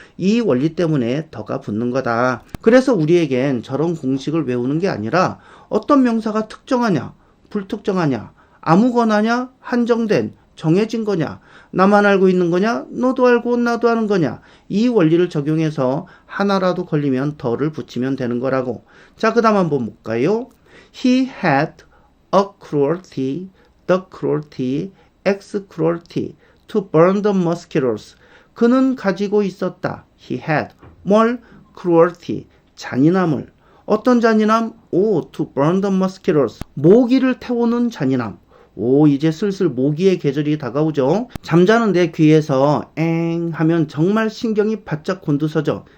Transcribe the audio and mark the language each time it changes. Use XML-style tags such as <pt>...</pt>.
<ko>이 원리 때문에 더가 붙는 거다. 그래서 우리에겐 저런 공식을 외우는 게 아니라 어떤 명사가 특정하냐, 불특정하냐, 아무거나냐, 한정된, 정해진 거냐, 나만 알고 있는 거냐, 너도 알고 나도 아는 거냐, 이 원리를 적용해서 하나라도 걸리면 더를 붙이면 되는 거라고. 자, 그 다음 한번 볼까요?</ko> <en>He had a cruelty, the cruelty, ex cruelty, to burn the mosquitoes.</en> <ko>그는 가지고 있었다.</ko> <en>He had</en> <ko>뭘? cruelty, 잔인함을. 어떤 잔인함?</ko> <en>to burn the mosquitoes.</en> <ko>모기를 태우는 잔인함. 이제 슬슬 모기의 계절이 다가오죠. 잠자는데 귀에서 엥 하면 정말 신경이 바짝 곤두서죠.</ko>